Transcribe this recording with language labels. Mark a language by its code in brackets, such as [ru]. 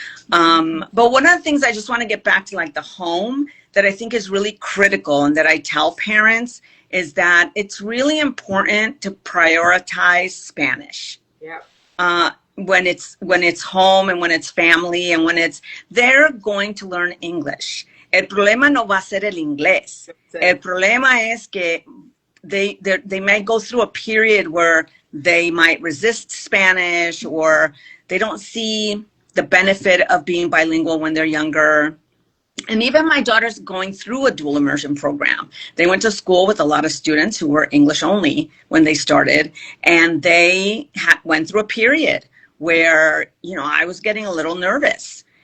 [en] But one of the things I just want to get back to, like the home, that I think is really critical and that I tell parents is that it's really important to prioritize Spanish. Yeah. When it's home and when it's family and when they're going to learn English. [es] El problema no va a ser el inglés. El problema es que [en] they might go through a period where they might resist Spanish or they don't see the benefit of being bilingual when they're younger. And even my daughter's going through a dual immersion program. They went to school with a lot of students who were English only when they started, and they went through a period where, you know, I was getting a little nervous.